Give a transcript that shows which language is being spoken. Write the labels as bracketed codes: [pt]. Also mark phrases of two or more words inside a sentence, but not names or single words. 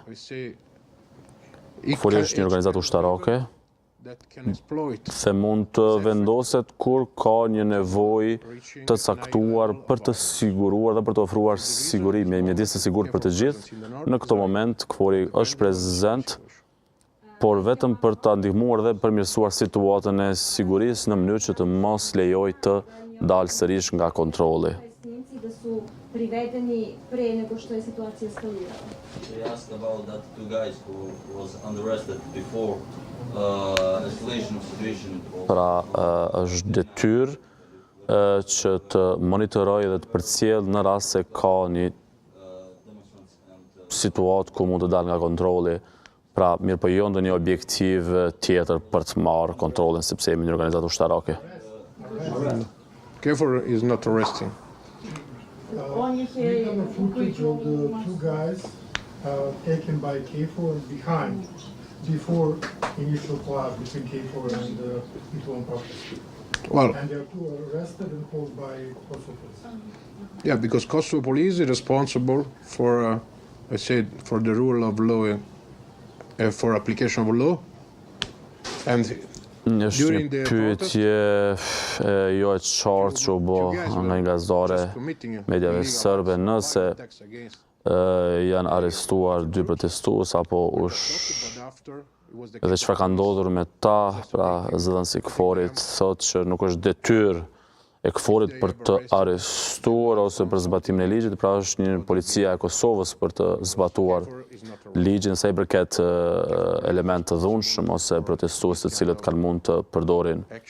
[sq] KFOR-i është një organizatë ushtarake dhe mund të vendoset kur ka një nevojë të caktuar për të siguruar dhe për të ofruar siguri, me mjedis të sigurt për të gjithë. Në këtë moment KFOR-i është prezent, por vetëm për ta ndihmuar dhe përmirësuar situatën e sigurisë në mënyrë që të mos lejojë të dalë sërish nga kontrolli. [sr] Privedeni pre nego što je situacija eskalirala. [en] We asked about that two guys who was under arrested before escalation of situation. [sq] Pra është detyrë që të monitoroj dhe të përcjell në rast se ka një situatë ku mund të dalë nga kontrolli. Pra mirë po jo ndonjë objektiv tjetër për të marrë kontrollin sepse jemi një organizatë ushtarake. [en] KFOR is not arresting. We have a footage of the two guys taken by KFOR behind, before initial clash between KFOR and the people on protest. Well, And they are two arrested and held by Kosovo police. yeah, because Kosovo police is responsible for, I said, for the rule of law, for application of law, and [sq] Është një pyetje jo e qartë që u bë nga një gazetare mediave serbe nëse janë arrestuar dy protestues apo dhe çfarë ka ndodhur me ta, pra zëdhënësi i KFOR-it thotë që nuk është detyrë e KFOR-it për të arrestuar ose për zbatimin e ligjit, pra është një policia e Kosovës për të zbatuar ligjin sa i përket element të dhunshëm ose protestues të cilët kanë mund të përdorin